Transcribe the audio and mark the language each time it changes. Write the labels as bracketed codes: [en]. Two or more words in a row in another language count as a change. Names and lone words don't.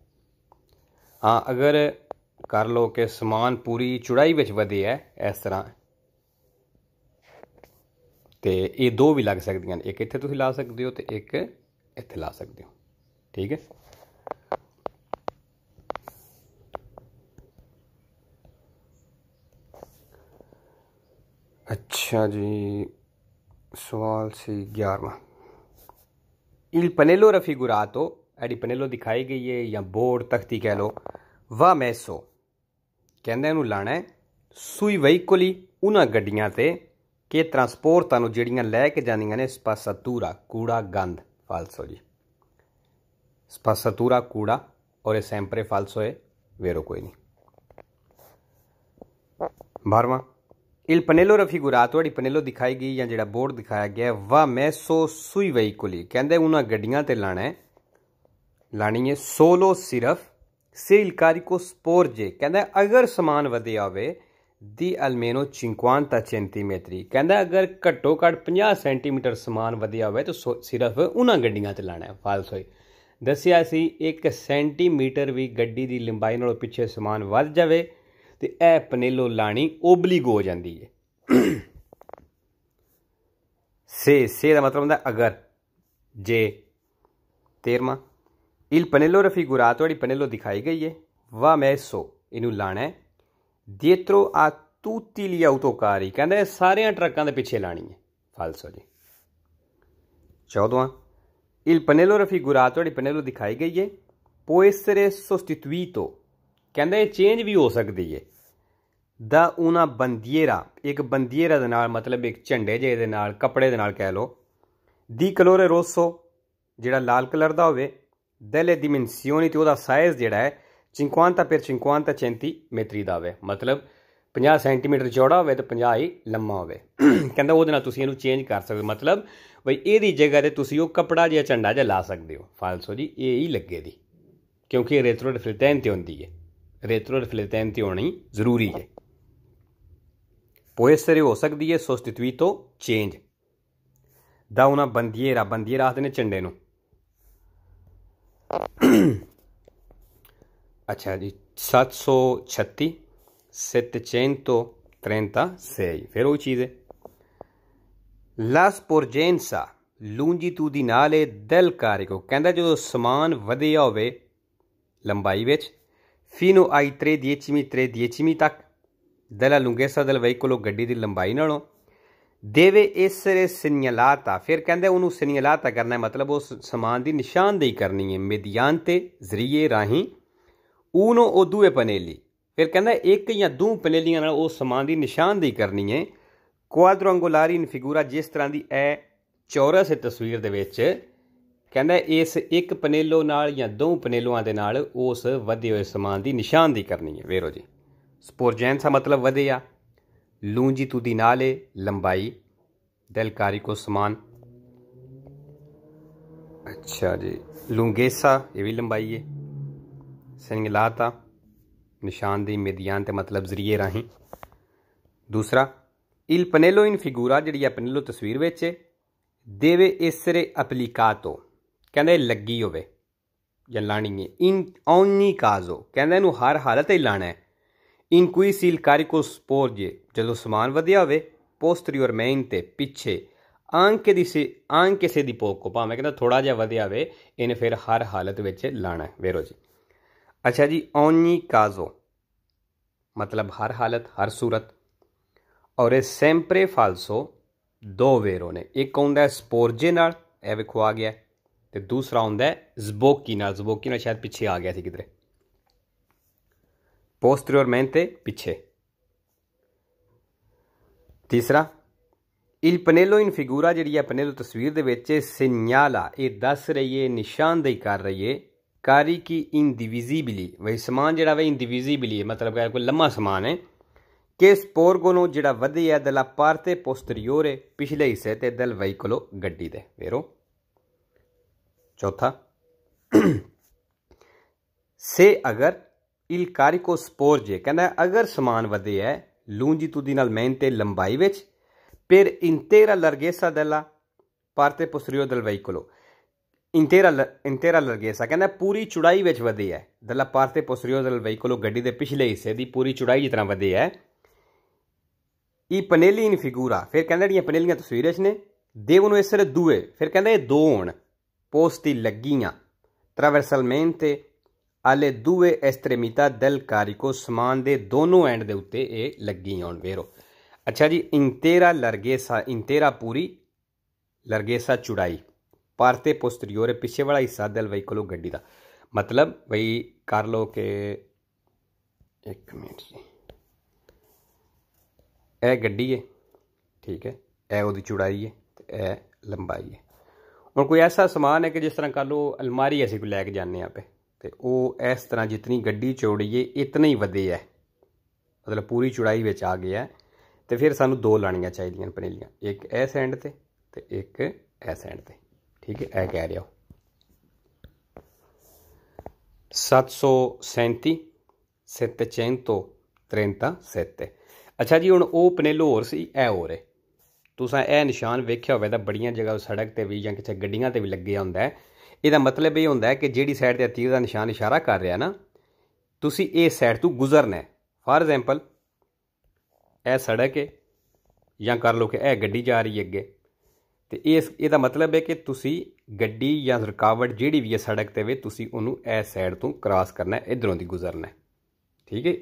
[pa] ਹਾਂ ਅਗਰ ਕਰ ਲਓ ਕਿ ਸਮਾਨ ਪੂਰੀ ਚੌੜਾਈ ਵਿੱਚ ਵਧੇ ਹੈ ਇਸ ਤਰ੍ਹਾਂ ਤਾਂ ਇਹ 2 ਵੀ ਲੱਗ ਸਕਦੀਆਂ, ਇੱਕ ਇੱਥੇ ਤੁਸੀਂ ਲਾ ਸਕਦੇ ਹੋ ਤਾਂ ਇੱਕ ਇੱਥੇ ਲਾ ਸਕਦੇ ਹੋ, ਠੀਕ ਹੈ। ਅੱਛਾ ਜੀ ਸਵਾਲ ਸੀ 11ਵਾਂ [it] il pannello raffigurato [pa] ਐਡੀ ਪਨੇਲੋ ਦਿਖਾਈ ਗਈ ਹੈ ਜਾਂ ਬੋਰਡ ਤਖ਼ਤੀ ਕਹਿ ਲਓ [it] va messo [pa] ਕਹਿੰਦਾ ਇਹਨੂੰ ਲਾਣਾ ਹੈ [it] sui veicoli [pa] ਉਹਨਾਂ ਗੱਡੀਆਂ ਤੇ ਕਿ ਟਰਾਂਸਪੋਰਟਾਂ ਨੂੰ ਜਿਹੜੀਆਂ ਲੈ ਕੇ ਜਾਂਦੀਆਂ ਨੇ ਸਪਾਸਾਤੂਰਾ ਕੂੜਾ ਗੰਦ ਫਾਲਸੋ ਜੀ। [hi] स्पासातूरा कूड़ा और ये [it] sempre falso [hi] है vero कोई नहीं। [pa] 12वां [it] il pannello raffigurato [pa] ਜਿਹੜੀ ਪਨੇਲੋ ਦਿਖਾਈ ਗਈ ਜਾਂ ਜਿਹੜਾ ਬੋਰਡ ਦਿਖਾਇਆ ਗਿਆ [it] va messo sui veicoli [pa] ਕਹਿੰਦੇ ਉਹਨਾਂ ਗੱਡੀਆਂ ਤੇ ਲਾਣੀ ਹੈ ਸੋਲੋ ਸਿਰਫ [it] se il carico sporge [pa] ਕਹਿੰਦਾ ਅਗਰ ਸਮਾਨ ਵਧਿਆ ਹੋਵੇ [it] di almeno 50 centimetri [pa] ਕਹਿੰਦਾ ਅਗਰ ਘੱਟੋ ਘੱਟ 50 ਸੈਂਟੀਮੀਟਰ ਸਮਾਨ ਵਧਿਆ ਹੋਵੇ ਤਾਂ ਸਿਰਫ ਉਹਨਾਂ ਗੱਡੀਆਂ ਤੇ ਲਾਣਾ ਹੈ। ਫਾਲਸੋ ਹੈ। ਦੱਸਿਆ ਸੀ 1 ਸੈਂਟੀਮੀਟਰ ਵੀ ਗੱਡੀ ਦੀ ਲੰਬਾਈ ਨਾਲੋਂ ਪਿੱਛੇ ਸਮਾਨ ਵੱਧ ਜਾਵੇ ਤੇ ਇਹ ਪਨੇਲੋ ਲਾਣੀ ਓਬਲਿਗ ਹੋ ਜਾਂਦੀ ਹੈ। ਸੇ ਦਾ ਮਤਲਬ ਹੁੰਦਾ ਅਗਰ ਜੇ। 13ਵਾਂ [it] il pannello raffigurato [pa] ਜਿਹੜੀ ਪਨੇਲੋ ਦਿਖਾਈ ਗਈ ਹੈ [it] va messo [pa] ਇਹਨੂੰ ਲਾਣਾ ਹੈ [it] dietro a tutti gli autocarri [pa] ਕਹਿੰਦਾ ਸਾਰਿਆਂ ਟਰੱਕਾਂ ਦੇ ਪਿੱਛੇ ਲਾਣੀ ਹੈ। ਫਾਲਸੋ ਜੀ। 14ਵਾਂ [it] il pannello raffigurato [pa] ਜਿਹੜੀ ਪਨੇਲੋ ਦਿਖਾਈ ਗਈ ਹੈ [it] può essere sostituito [pa] ਕਹਿੰਦਾ ਇਹ ਚੇਂਜ ਵੀ ਹੋ ਸਕਦੀ ਹੈ ਦਾ [it] una bandiera [pa] ਇੱਕ ਬੰਦੀera ਦੇ ਨਾਲ ਮਤਲਬ ਇੱਕ ਝੰਡੇ ਜਿਹੇ ਦੇ ਨਾਲ ਕੱਪੜੇ ਦੇ ਨਾਲ ਕਹਿ ਲਓ [it] di colore rosso [pa] ਜਿਹੜਾ ਲਾਲ ਕਲਰ ਦਾ ਹੋਵੇ [it] delle dimensioni [pa] ਤੇ ਉਹਦਾ ਸਾਈਜ਼ ਜਿਹੜਾ ਹੈ 50 per 50 ਸੈਂਟੀਮੀਟਰ ਦਾ ਹੋਵੇ ਮਤਲਬ 50 ਸੈਂਟੀਮੀਟਰ ਚੌੜਾ ਹੋਵੇ ਤੇ 50 ਹੀ ਲੰਮਾ ਹੋਵੇ। ਕਹਿੰਦਾ ਉਹਦੇ ਨਾਲ ਤੁਸੀਂ ਇਹਨੂੰ ਚੇਂਜ ਕਰ ਸਕਦੇ ਹੋ ਮਤਲਬ ਬਈ ਇਹਦੀ ਜਗ੍ਹਾ ਤੇ ਤੁਸੀਂ ਉਹ ਕੱਪੜਾ ਜਿਹਾ ਝੰਡਾ ਜਿਹਾ ਲਾ ਸਕਦੇ ਹੋ। ਫਾਲਸੋ ਜੀ ਇਹ ਹੀ ਲੱਗੇ ਦੀ ਕਿਉਂਕਿ ਇਹ [it] retro riflettente [pa] ਹੁੰਦੀ ਹੈ। [it] retro riflettente [pa] ਹੋਣੀ ਜ਼ਰੂਰੀ ਹੈ। [it] può essere [pa] ਹੋ ਸਕਦੀ ਹੈ sostituito ਚੇਂਜ ਦਾ [it] una bandiera [pa] ਆਖਦੇ ਨੇ ਝੰਡੇ ਨੂੰ। ਅੱਛਾ ਜੀ 736 736 ਫਿਰ ਉਹੀ ਚੀਜ਼ ਹੈ [it] la sporgenza longitudinale del carico [pa] ਕਹਿੰਦਾ ਜੋ ਸਮਾਨ ਵਧਿਆ ਹੋਵੇ ਲੰਬਾਈ ਵਿੱਚ [it] fino ai 3 diecimi [pa] ਤੱਕ [it] della lunghezza del veicolo [pa] ਗੱਡੀ ਦੀ ਲੰਬਾਈ ਨਾਲੋਂ [it] deve essere segnalata [pa] ਫਿਰ ਕਹਿੰਦੇ ਉਹਨਾਂ ਨੇ segnalata ਕਰਨਾ ਹੈ ਮਤਲਬ ਉਸ ਸਮਾਨ ਦੀ ਨਿਸ਼ਾਨਦੇਹੀ ਕਰਨੀ ਹੈ mediante ਜ਼ਰੀਏ ਰਾਹੀਂ [it] uno o due pannelli [pa] ਫਿਰ ਕਹਿੰਦਾ ਇੱਕ ਜਾਂ ਦੋ ਪਨੇਲੀਆਂ ਨਾਲ ਉਸ ਸਮਾਨ ਦੀ ਨਿਸ਼ਾਨਦੇਹੀ ਕਰਨੀ ਹੈ [it] quadrangolari in figura [pa] ਜਿਸ ਤਰ੍ਹਾਂ ਦੀ ਇਹ ਚੌਰਸ ਤਸਵੀਰ ਦੇ ਵਿੱਚ ਕਹਿੰਦਾ ਇਸ ਇੱਕ ਪਨੇਲੋ ਨਾਲ ਜਾਂ ਦੋ ਪਨੇਲੋਆਂ ਦੇ ਨਾਲ ਉਸ ਵਧੇ ਹੋਏ ਸਮਾਨ ਦੀ ਨਿਸ਼ਾਨਦੇਹੀ ਕਰਨੀ ਹੈ। ਵੇਰੋ ਜੀ ਸਪੋਰਜੈਂਸਾ ਮਤਲਬ ਵਧਿਆ longitudinale ਲੰਬਾਈ del carico ਸਮਾਨ। ਅੱਛਾ ਜੀ lunghezza ਇਹ ਵੀ ਲੰਬਾਈ ਹੈ segnalata ਨਿਸ਼ਾਨਦੇਹੀ mediante ਮਤਲਬ ਜ਼ਰੀਏ ਰਾਹੀਂ। ਦੂਸਰਾ [it] il pannello in figura [pa] ਜੀ ਪਨੇਲੋ ਤਸਵੀਰ ਵਿੱਚ [it] deve essere applicato [pa] ਕਹਿੰਦੇ ਲੱਗੀ ਹੋਵੇ ਜਾਂ ਲਾਣੀ ਹੈ [it] in ogni caso [pa] ਕਹਿੰਦੇ ਇਹਨੂੰ ਹਰ ਹਾਲਤ ਹੀ ਲਾਣਾ ਹੈ [it] in cui il carico sporge [pa] ਜਦੋਂ ਸਮਾਨ ਵਧਿਆ ਹੋਵੇ posteriormente ਪਿੱਛੇ [it] anche se di poco [pa] ਭਾਵੇਂ ਕਹਿੰਦਾ ਥੋੜਾ ਜਿਹਾ ਵਧਿਆ ਹੋਵੇ ਇਹਨੇ ਫਿਰ ਹਰ ਹਾਲਤ ਵਿੱਚ ਲਾਣਾ ਹੈ। ਵੇਰੋ ਜੀ। ਅੱਛਾ ਜੀ [it] ogni caso [pa] ਮਤਲਬ ਹਰ ਹਾਲਤ ਹਰ ਸੂਰਤ ਅਤੇ ਇਹ [it] sempre falso [pa] ਦੋ ਵੇਰੋ ਨੇ ਇੱਕ ਆਉਂਦਾ ਸਪੋਰਜੇ ਨਾਲ ਇਹ ਵੇਖੋ ਆ ਗਿਆ ਤੇ ਦੂਸਰਾ ਆਉਂਦਾ ਜ਼ਬੋਕੀ ਨਾਲ ਸ਼ਾਇਦ ਪਿੱਛੇ ਆ ਗਿਆ ਸੀ ਕਿਧਰੇ posteriormente पिछे। ਤੀਸਰਾ [it] il pannello in figura [pa] ਜੀ ਪਨੇਲੋ ਤਸਵੀਰ ਦੇ ਵਿੱਚ ਸਿਗਨਾਲਾ ਇਹ ਦੱਸ ਰਹੀ ਹੈ ਨਿਸ਼ਾਨਦੇਹੀ ਕਰ ਰਹੀ ਹੈ [it] carichi indivisibili [pa] ਉਹੀ ਸਮਾਨ ਜਿਹੜਾ ਵੇ indivisibili ਹੈ ਮਤਲਬ ਕੋਈ ਲੰਮਾ ਸਮਾਨ ਹੈ [it] che sporgono [pa] ਜਿਹੜਾ ਵਧੇ ਹੈ [it] della parte posteriore [pa] ਪਿਛਲੇ ਹਿੱਸੇ ਤੇ [it] del veicolo [pa] ਗੱਡੀ ਦੇ। ਵੇਰੋ। ਚੌਥਾ ਸੇ ਅਗਰ [it] il carico sporge [pa] ਕਹਿਣਾ ਅਗਰ ਸਮਾਨ ਵਧੇ ਹੈ longitudinalmente लंबाई विच [it] per intera larghezza della parte posteriore del veicolo intera larghezza [pa] ਕਹਿਣਾ ਪੂਰੀ ਚੌੜਾਈ ਵਿੱਚ ਵਧੇ ਹੈ [it] della parte posteriore del veicolo [pa] ਗੱਡੀ ਦੇ ਪਿਛਲੇ ਹਿੱਸੇ ਦੀ ਪੂਰੀ ਚੌੜਾਈ ਜਿੰਨਾ ਵਧੇ ਹੈ [it] i pannelli in figura [pa] ਫਿਰ ਕਹਿਣਾ ਜਿਹੜੀਆਂ ਪਨੇਲੀਆਂ ਤਸਵੀਰ ਚ ਨੇ [it] devono essere due [pa] ਫਿਰ ਕਹਿਣਾ ਇਹ ਦੋ ਹੋਣ posti ਲੱਗੀਆਂ [it] trasversalmente alle due estremità del carico [pa] ਸਮਾਨ ਦੇ ਦੋਨੋਂ ਐਂਡ ਦੇ ਉੱਤੇ ਇਹ ਲੱਗੀ ਹੋਣ। ਵੇਰੋ। ਅੱਛਾ ਜੀ [it] intera larghezza intera [pa] ਪੂਰੀ larghezza ਚੌੜਾਈ [it] parte posteriore [pa] ਪਿੱਛੇ ਵਾਲਾ ਹਿੱਸਾ [it] del veicolo [pa] ਗੱਡੀ ਦਾ ਮਤਲਬ ਉਹੀ ਕਰ ਲਓ ਕਿ ਇੱਕ ਮਿੰਟ ਜੀ ਇਹ ਗੱਡੀ ਹੈ, ਠੀਕ ਹੈ, ਇਹ ਉਹ ਚੌੜਾਈ ਹੈ ਤਾਂ ਇਹ ਲੰਬਾਈ ਹੈ। ਹੁਣ ਕੋਈ ਐਸਾ ਸਮਾਨ ਹੈ ਕਿ ਜਿਸ ਤਰ੍ਹਾਂ ਕਹਿ ਲਓ ਅਲਮਾਰੀ ਅਸੀਂ ਕੋਈ ਲੈ ਕੇ ਜਾਣੇ ਪਏ ਤਾਂ ਉਹ ਇਸ ਤਰ੍ਹਾਂ ਜਿੰਨੀ ਗੱਡੀ ਚੌੜੀ ਹੈ ਇੰਨਾ ਹੀ ਵਧੇ ਹੈ, ਮਤਲਬ ਪੂਰੀ ਚੌੜਾਈ ਵਿੱਚ ਆ ਗਿਆ ਹੈ, ਤਾਂ ਫਿਰ ਸਾਨੂੰ ਦੋ ਲਾਣੀਆਂ ਚਾਹੀਦੀਆਂ ਪਨੇਲੀਆਂ, ਇੱਕ ਇਸ ਐਂਡ ਤੇ ਇੱਕ ਇਸ ਐਂਡ ਤੇ, ਠੀਕ ਹੈ। [hi] यह कह रहा 737 737। अच्छा जी, [pa] ਹੁਣ ਉਹ ਪਨੇਲੋ ਹੋਰ ਸੀ, ਇਹ ਹੋਰ ਹੈ। ਤੁਸਾਂ ਇਹ ਨਿਸ਼ਾਨ ਵੇਖਿਆ ਹੋਵੇ ਤਾਂ ਬੜੀਆਂ ਜਗ੍ਹਾ ਸੜਕ ਤੇ ਵੀ ਜਾਂ ਕਿਸੀ ਗੱਡੀਆਂ ਤੇ ਵੀ ਲੱਗੇ ਹੁੰਦਾ ਹੈ। ਇਹਦਾ ਮਤਲਬ ਇਹ ਹੁੰਦਾ ਹੈ ਕਿ ਜਿਹੜੀ ਸਾਈਡ ਤੇ ਤੀਰ ਦਾ ਨਿਸ਼ਾਨ ਇਸ਼ਾਰਾ ਕਰ ਰਿਹਾ ਨਾ, ਤੁਸੀਂ ਇਸ ਸਾਈਡ ਤੋਂ ਗੁਜ਼ਰਨਾ ਹੈ। [en] for example [pa] ਇਹ ਸੜਕ ਹੈ ਜਾਂ ਕਰ ਲਓ ਕਿ ਇਹ ਗੱਡੀ ਜਾ ਰਹੀ ਹੈ ਅੱਗੇ, ਤਾਂ ਇਸਦਾ ਮਤਲਬ ਹੈ ਕਿ ਤੁਸੀਂ ਗੱਡੀ ਜਾਂ ਰੁਕਾਵਟ ਜਿਹੜੀ ਵੀ ਹੈ ਸੜਕ ਤੇ ਵੇ ਤੁਸੀਂ ਉਹਨਾਂ ਨੇ ਇਸ ਸਾਈਡ ਤੋਂ ਕਰਾਸ ਕਰਨਾ ਹੈ, ਇੱਧਰੋਂ ਦੀ ਗੁਜ਼ਰਨਾ ਹੈ, ਠੀਕ ਹੈ।